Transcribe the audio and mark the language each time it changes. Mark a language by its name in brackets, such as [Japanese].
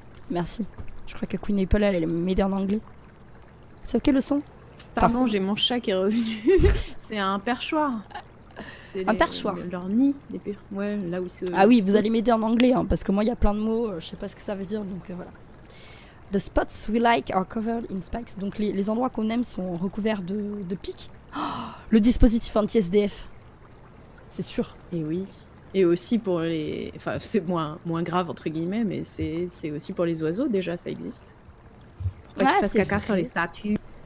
[French] Merci. Je crois que Queen Apple, elle allait m'aider en anglais. C'est ok le son? Pardon, Parfait. j'ai mon chat qui est revenu. C'est un perchoir. C'est Un perchoir. Leur nid. Ouais, là où c'est. Ah oui, vous allez m'aider en anglais, hein, parce que moi, il y a plein de mots, je sais pas ce que ça veut dire, donc voilà. [English] The spots we like are covered in spikes. [French] Donc les endroits qu'on aime sont recouverts de pics. Oh, le dispositif anti-SDF. C'est sûr. Et oui. Et aussi pour les... Enfin, c'est moins grave, entre guillemets, mais c'est aussi pour les oiseaux, déjà, ça existe. Pour pas qu'ils fassent caca sur les statues.